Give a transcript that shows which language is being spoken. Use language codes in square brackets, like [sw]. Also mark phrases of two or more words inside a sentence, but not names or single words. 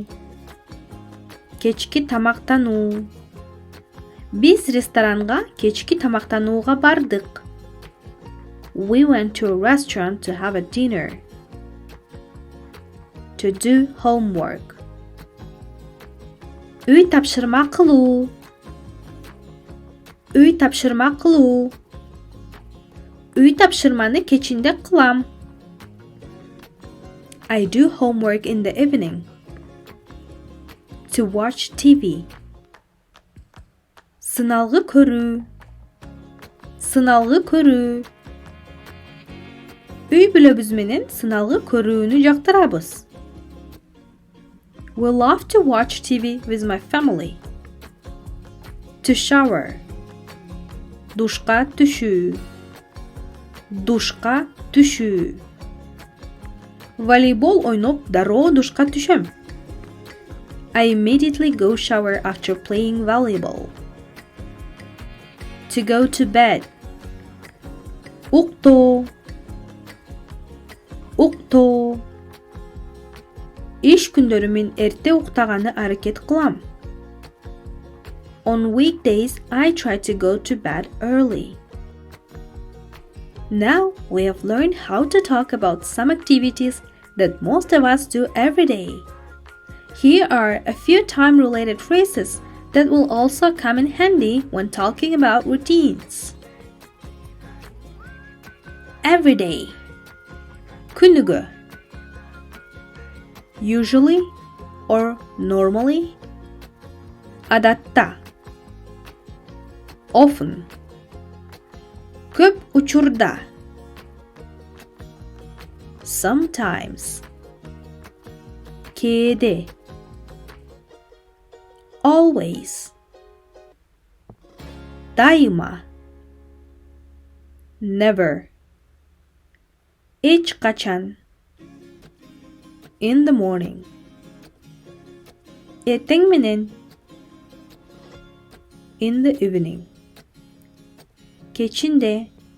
[ky] Кечки тамактануу. Биз ресторанга кечки тамактанууга бардык. [en] We went to a restaurant to have a dinner. To do homework. [ky] Үй тапшырма кылуу. Үй тапшырма кылуу. Үй тапшырманы кечинде кылам. [en] I do homework in the evening. To watch TV. [ky] Сыналгы көрүү. Сыналгы көрүү. Үй бүлөбүз менен сыналгы көрүүнү жактырабыз. [en] We love to watch TV with my family. To shower. [ky] Душка түшүү. Душка түшүү. Волейбол ойноп дароо душка түшөм. [en] I immediately go shower after playing volleyball. To go to bed. [ky] Уктоо. Уктоо. Иш күндөрү мен эрте уктаганы аракет кылам. [en] On weekdays, I try to go to bed early. Now we have learned how to talk about some activities that most of us do every day. Here are a few time-related phrases that will also come in handy when talking about routines. Every day, күнігі, usually or normally, адатта, often, [ky] көп учурда, [en] sometimes, кээде, always, дайыма, never, ешқашан, in the morning, [ky] ертең менен, [en] in the evening, кечинде.